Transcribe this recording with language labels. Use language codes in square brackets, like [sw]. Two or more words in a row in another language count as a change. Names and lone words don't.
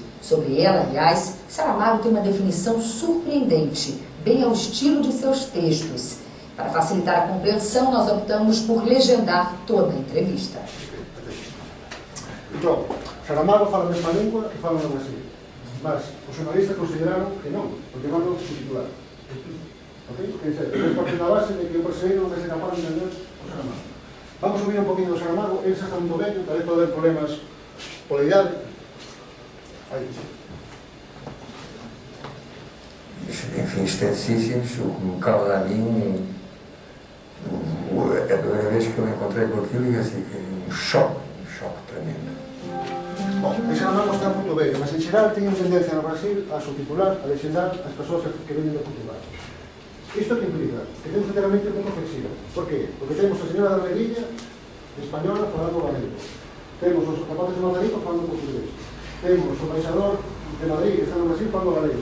[pt] Sobre ela, aliás, Saramago tem uma definição surpreendente, bem ao estilo de seus textos. Para facilitar a compreensão, nós optamos por legendar toda a entrevista. [gl] Então, Saramago fala a mesma língua que fala no Brasil, mas os jornalistas consideraram que non, porque van no subtitular. Ok? Quer dizer, é parte da base de que o brasileiro non vai ser capaz de entender o Saramago. Vamos subir un poquinho o Saramago, ele xa está un vello, tal vez pode haber problemas pola idade. Aí. [pt] Enfim, esteticíssimos, o causa a mim, é a primeira vez que eu me encontrei com aquilo e assim, um choque tremendo. [gl] Bom, o Saramago está muito vello, mas en xeral teñen tendencia no Brasil a subtitular, a legendar as persoas que venen de Portugal. Isto que implica que temos que ter a mente un pouco flexible. Por qué? Porque temos a señora da Melilla española falando galego. Temos os rapazes de Mazarico falando portugués. Temos o embaixador de Madrid que está no Brasil falando galego.